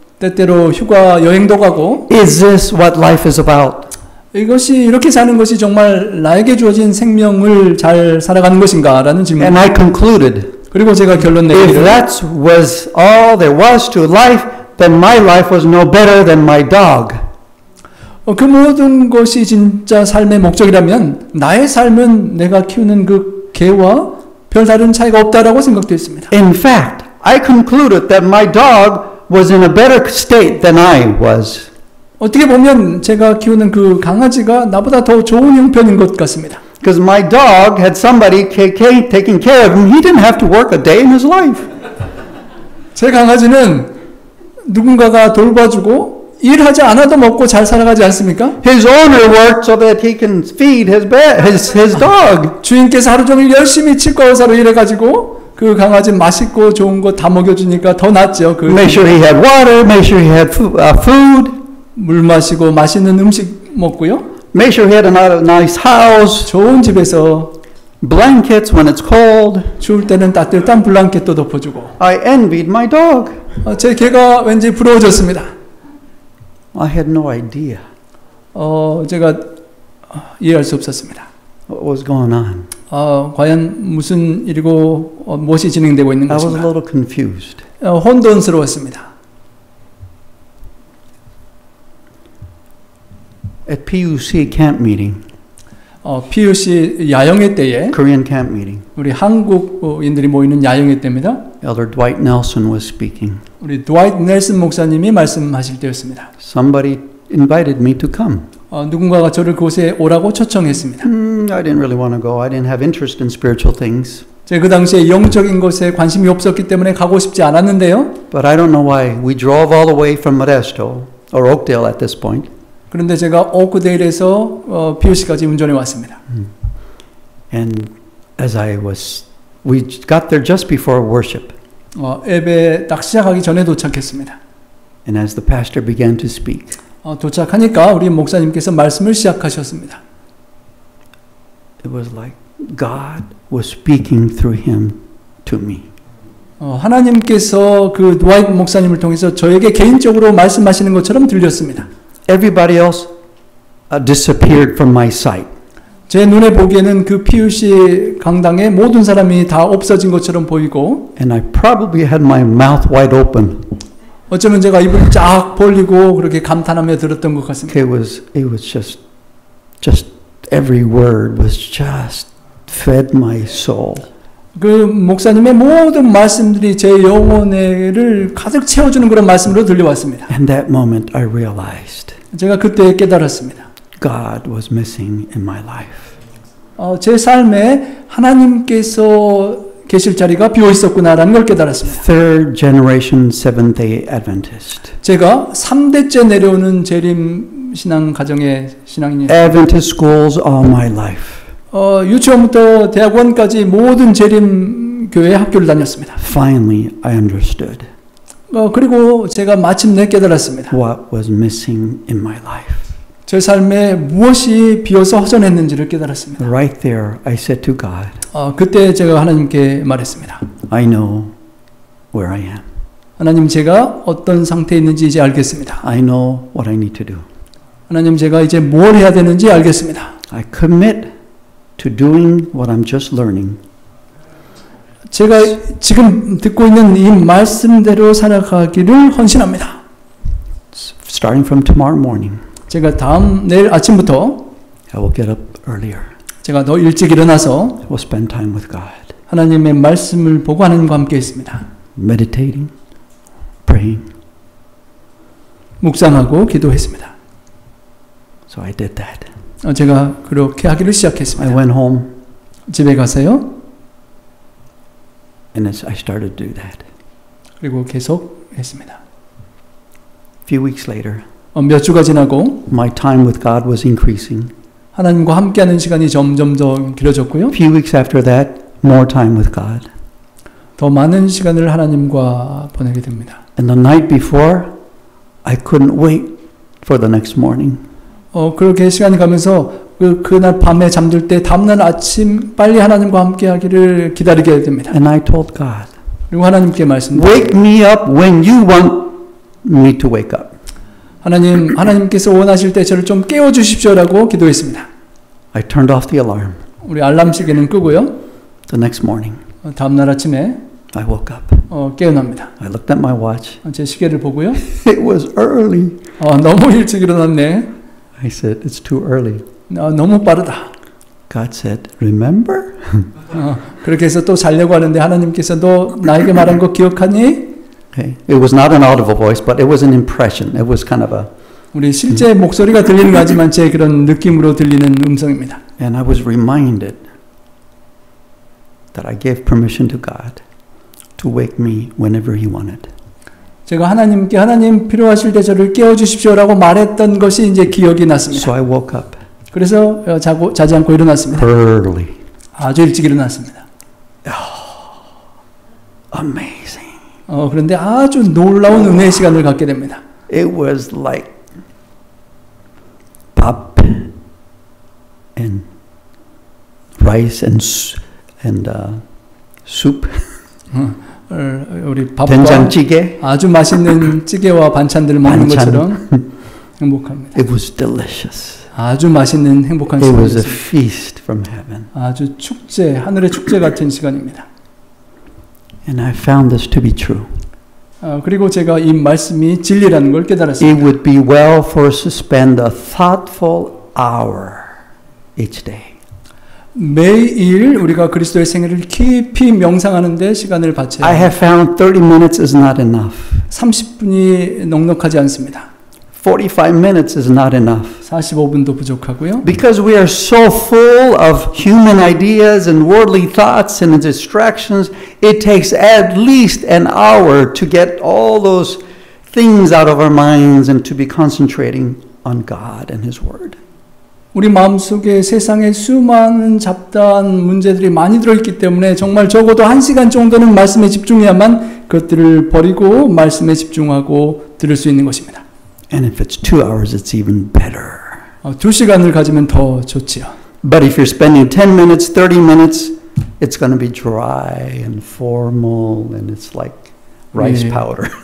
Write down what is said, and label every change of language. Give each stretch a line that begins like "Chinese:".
Korean: 때때로 휴가 여행도 가고
English: Is this what life is about?
Korean: 이것이 이렇게 사는 것이 정말 나에게 주어진 생명을 잘 살아가는 것인가라는 질문.
English: And I concluded,
Korean: 그리고 제가 결론
English: if
Korean: 내기를
English: that was all there was to life, then my life was no better than my dog.
Korean: 그 모든 것이 진짜 삶의 목적이라면 나의 삶은 내가 키우는 그 개와 별다른 차이가 없다라고 생각되었습니다.
English: In fact, I concluded that my dog was in a better state than I was.
Korean: 어떻게 보면 제가 키우는 그 강아지가 나보다 더 좋은 형편인 것 같습니다.
English: Because my dog had somebody taking care of him. He didn't have to work a day in his life.
Korean: 제 강아지는 누군가가 돌봐주고 일하지 않아도 먹고 잘 살아가지 않습니까?
English: His owner worked so that he can feed his dog.
Korean: 주인께서 하루 종일 열심히 치과 의사로 일해가지고 그 강아지 맛있고 좋은 거 다 먹여주니까 더 낫죠.
English: Make sure he had water. Make sure he had food.
Korean: 물 마시고 맛있는 음식 먹고요.
English: Make sure he had a nice house.
Korean: 좋은 집에서
English: Blankets when it's cold.
Korean: 추울 때는 따뜻한 블랑켓도 덮어주고.
English: I envied my dog.
Korean: 제 개가 왠지 부러워졌습니다.
English: I had no idea
Korean: 제가 이해할 수 없었습니다.
English: what was going on.
Korean: 과연 무슨 일이고 무엇이 진행되고 있는
English: I was a
Korean: 것인가.
English: little confused.
Korean: 혼돈스러웠습니다.
English: At PUC camp meeting,
Korean: PUC 야영회 때에
English: Korean camp meeting,
Korean: 우리 한국인들이 모이는 야영회 때입니다.
English: Elder Dwight Nelson was speaking.
Korean: 우리 드와이트 넬슨 목사님이 말씀하실 때였습니다.
English: Somebody invited me to come.
Korean: 누군가가 저를 그곳에 오라고 초청했습니다.
English: I didn't really want to go. I didn't have interest in spiritual things.
Korean: 제가 그 당시에 영적인 것에 관심이 없었기 때문에 가고 싶지 않았는데요.
English: But I don't know why. We drove all the way from Modesto, or Oakdale at this point.
Korean: 그런데 제가 오크데일에서 PUC까지 운전해 왔습니다.
English: And as we got there just before worship.
Korean: 예배 딱 시작하기 전에 도착했습니다.
English: And as the pastor began to speak,
Korean: 도착하니까 우리 목사님께서 말씀을 시작하셨습니다.
English: it was like God was speaking through him to me.
Korean: 하나님께서 그 드와이트 목사님을 통해서 저에게 개인적으로 말씀하시는 것처럼 들렸습니다.
English: Everybody else disappeared from my sight.
Korean: 제 눈에 보기에는 그 PUC 강당에 모든 사람이 다 없어진 것처럼 보이고,
English: And I probably had my mouth wide open.
Korean: 어쩌면 제가 입을 쫙 벌리고 그렇게 감탄하며 들었던 것 같습니다.
English: It was just every word was just fed my soul.
Korean: 그 목사님의 모든 말씀들이 제 영혼을 가득 채워주는 그런 말씀으로 들려왔습니다.
English: And that moment I realized
Korean: 제가 그때 깨달았습니다.
English: God was missing in my life.
Korean: 제 삶에 하나님께서 계실 자리가 비어 있었구나라는 걸 깨달았습니다.
English: Third generation Seventh-day Adventist.
Korean: 제가 3대째 내려오는 재림 신앙 가정의 신앙인이었습니다.
English: Adventist schools all my life.
Korean: 유치원부터 대학원까지 모든 재림 교회 학교를 다녔습니다.
English: Finally, I understood
Korean: 그리고 제가 마침내 깨달았습니다.
English: what was missing in my life.
Korean: 제 삶에 무엇이 비어서 허전했는지를 깨달았습니다.
English: Right there, I said to God,
Korean: 그때 제가 하나님께 말했습니다.
English: I know where I am.
Korean: 하나님, 제가 어떤 상태에 있는지 이제 알겠습니다.
English: I know what I need to do.
Korean: 하나님, 제가 이제 뭘 해야 되는지 알겠습니다.
English: I commit to doing what I'm just learning.
Korean: 제가 지금 듣고 있는 이 말씀대로 살아가기를 헌신합니다.
English: Starting from tomorrow morning,
Korean: 제가 내일 아침부터
English: I will get up earlier.
Korean: 제가 더 일찍 일어나서
English: I will spend time with God,
Korean: 하나님의 말씀을 보고 하나님과 함께 있습니다.
English: meditating, praying.
Korean: 묵상하고 기도했습니다.
English: So I did that.
Korean: 제가 그렇게 하기를
English: I
Korean: 시작했습니다.
English: went home
Korean: 집에 가서요.
English: and I started to do that.
Korean: 그리고 계속 했습니다.
English: A few weeks later,
Korean: 몇 주가 지나고
English: my time with God was increasing.
Korean: 하나님과 함께하는 시간이 점점 더 길어졌고요.
English: A few weeks after that, more time with God.
Korean: 더 많은 시간을 하나님과 보내게 됩니다.
English: And the night before, I couldn't wait for the next morning.
Korean: 그렇게 시간이 가면서 그날 밤에 잠들 때 다음날 아침 빨리 하나님과 함께하기를 기다리게 됩니다.
English: And I told God,
Korean: 그리고 하나님께 말씀드립니다.
English: Wake me up when you want me to wake up.
Korean: 하나님께서 원하실 때 저를 좀 깨워 주십시오라고 기도했습니다.
English: I turned off the alarm.
Korean: 우리 알람 시계는 끄고요.
English: The next morning,
Korean: 다음 날 아침에
English: I woke up.
Korean: 깨어납니다.
English: I looked at my watch.
Korean: 제 시계를 보고요.
English: It was early.
Korean: 너무 일찍 일어났네.
English: I said, it's too early.
Korean: 너무 빠르다.
English: God said, remember?
Korean: 그렇게 해서 또 자려고 하는데 하나님께서 너 나에게 말한 거 기억하니?
English: Okay. It was not an audible voice, but it was an impression. It was kind of a...
Korean: 우리 실제 목소리가 들리는 거지만 제 그런 느낌으로 들리는 음성입니다.
English: And I was reminded that I gave permission to God to wake me whenever He wanted.
Korean: 제가 하나님께 하나님 필요하실 때 저를 깨워주십시오라고 말했던 것이 이제 기억이 났습니다.
English: So I woke up
Korean: 그래서 자지 않고 일어났습니다.
English: early.
Korean: 아주 일찍 일어났습니다.
English: Amazing.
Korean: 그런데 아주 놀라운 은혜의 시간을 갖게 됩니다.
English: It was like pop and rice and soup.
Korean: 우리 밥과 된장찌개. 아주 맛있는 찌개와 반찬들을 먹는 것처럼 행복합니다.
English: It was delicious.
Korean: 아주 맛있는 행복한
English: It was a
Korean: 시간이었습니다.
English: feast from heaven.
Korean: 아주 축제, 하늘의 축제 같은 시간입니다.
English: And I found this to be true.
Korean: 그리고 제가 이 말씀이 진리라는 걸 깨달았습니다.
English: It would be well for us to spend a thoughtful hour each day.
Korean: 매일 우리가 그리스도의 생애를 깊이 명상하는 데 시간을 바쳐야
English: I
Korean: 합니다.
English: have found 30 minutes is not enough.
Korean: 30분이 넉넉하지 않습니다.
English: 45 minutes is not enough.
Korean: 45분도 부족하고요.
English: Because we are so full of human ideas and worldly thoughts and distractions, it takes at least an hour to get all those things out of our minds and to be concentrating on God and His Word.
Korean: 우리 마음속에 세상에 수많은 잡다한 문제들이 많이 들어있기 때문에 정말 적어도 1시간 정도는 말씀에 집중해야만 그것들을 버리고 말씀에 집중하고 들을 수 있는 것입니다.
English: And if it's 2 hours, it's even better.
Korean: 2시간을 가지면 더 좋지요.
English: But if you're spending 10 minutes, 30 minutes, it's going to be dry and formal and it's like rice powder.